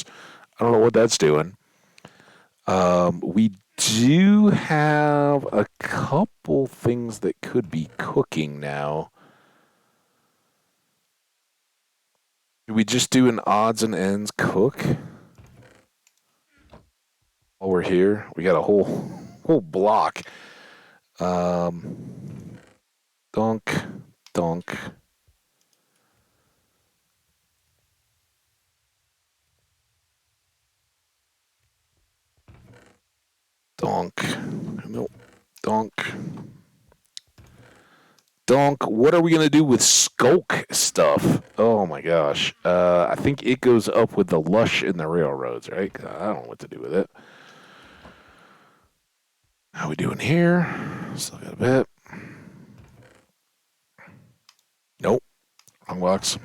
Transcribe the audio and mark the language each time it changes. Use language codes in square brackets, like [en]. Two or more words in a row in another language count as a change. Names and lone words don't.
[en] I don't know what that's doing. We do have a couple things that could be cooking now. Do we just do an odds and ends cook? While we're here, we got a whole whole block. Um, Donk, donk. Donk. Nope. Donk. Donk. What are we going to do with Skulk stuff? Oh my gosh. I think it goes up with the Lush in the railroads, right? I don't know what to do with it. How we doing here? Still got a bit. Nope. Wrong box.